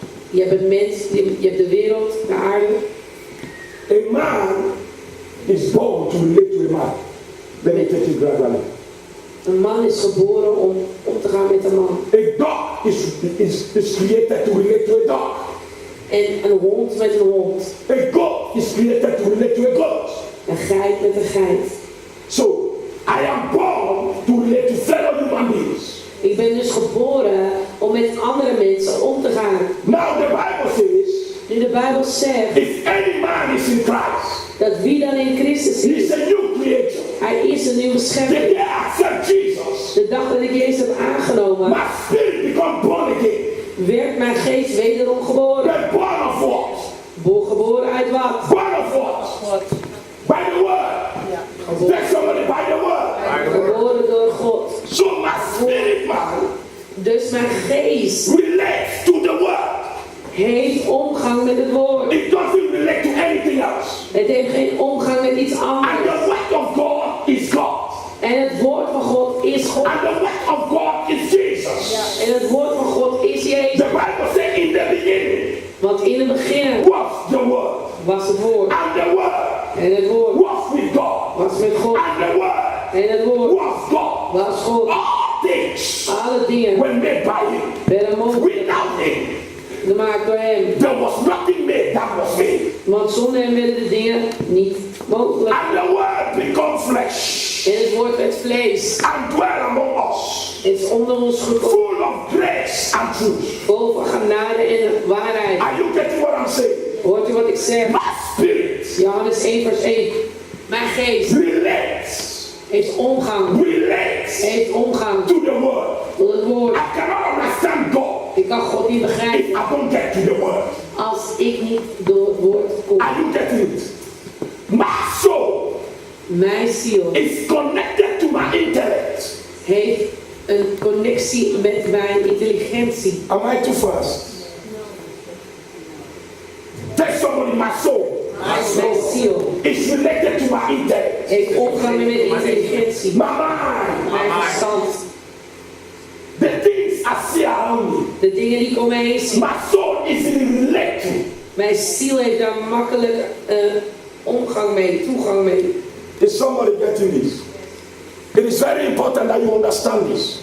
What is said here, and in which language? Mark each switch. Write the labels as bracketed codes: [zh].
[nl] Je hebt een mens, je hebt de wereld, de aarde. [en] A man is born to relate to a man. Let me take it gradually. [nl] Een man is geboren om te gaan met een man. [en] A dog is created to relate to a dog. [nl] En een hond met een hond. [en] A goat is created to relate to a goat. [nl] Een geit met een geit. [en] So, I am born to relate to fellow human beings. [nl] Ik ben dus geboren om met andere mensen om te gaan. [en] Now the Bible says, [nl] Nu de Bijbel zegt [en] if any man is in Christ, [nl] dat wie dan in Christus [en] he [nl] is, [en] is a new creature. [nl] hij is een nieuwe [en] The [nl] schepping. [en] day I accept Jesus, [nl] De dag dat ik Jezus heb aangenomen, [en] my spirit become born again. [nl] werd mijn geest wederom geboren. [en] But born of what? [nl] Geboren uit wat? [en] Born of what? By the word. There's somebody by the word. [nl] Geboren door God. [en] So my spirit man [nl] Dus mijn geest [en] relates to the word. [nl] heeft omgang met het woord. [en] It doesn't relate to anything else. [nl] Het heeft geen omgang met iets [en] And [nl] anders. [en] the word of God is God. [nl] En het woord van God is God. [en] And the word of God is Jesus. [nl] En het woord van God is Jezus. [en] The Bible says in the beginning [nl] Want in het begin [en] was the word. [nl] was het woord. [en] And the word [nl] En het woord [en] was with God. [nl] was met God. [en] And the word [nl] En het woord [en] was God. [nl] was God. [en] All things [nl] Alle dingen [en] were made by him. [nl] werden mogelijk [en] Without him, [nl] gemaakt door hem. [en] there was nothing made that was made. [nl] Want zonder hem werden de dingen niet mogelijk. [en] And the word become flesh [nl] En het woord werd vlees. [en] and dwell among us. [nl] Het is onder ons gekomen. [en] Full of grace and truth. [nl] Vol van genade en waarheid. [en] Are you getting what I'm saying? [nl] Hoort u wat ik zeg? [en] My spirit [nl] Johannes 1 vers 1. Mijn geest [en] relates [nl] heeft omgang. Heeft omgang [en] to the word. [nl] tot het woord. [en] I cannot understand God [nl] Ik kan God niet [en] if [nl] begrijpen [en] I don't get to the word. [nl] als ik niet door het woord kom. [en] Are you getting it? My soul [nl] Mijn ziel [en] is connected to my intellect. [nl] heeft een connectie met mijn intelligentie. [en] Am I too fast? Tell somebody my soul [nl] Mijn ziel [en] is related to my intellect. [nl] heeft omgang met mijn intelligentie. [en] My mind. [nl] Mijn verstand. [en] The things I see around me. [nl] De dingen die ik om me heen zie. [en] My soul is related to. [nl] Mijn ziel heeft daar makkelijk omgang mee, toegang mee. [en] Is somebody getting this? It is very important that you understand this.